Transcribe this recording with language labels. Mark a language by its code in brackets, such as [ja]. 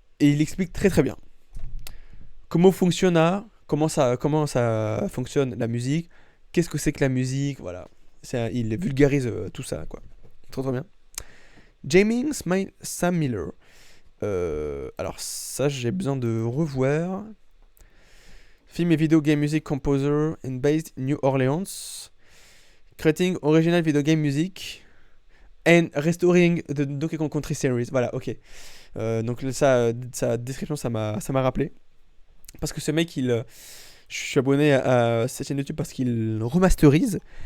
[fr] Et il explique très très bien comment ça fonctionne la musique, qu'est-ce que c'est que la musique, voilà. Il vulgarise tout ça, quoi. Trop trop bien. Jamie Sam Miller. Alors ça, j'ai besoin de revoir. [en] Film et video game music composer and based in New Orleans. Creating original video game music and restoring the Donkey Kong Country series. [fr] Voilà, ok. Donc sa description, ça m'a rappelé. Parce que ce mec, je suis abonné à cette chaîne YouTube parce qu'il remasterise.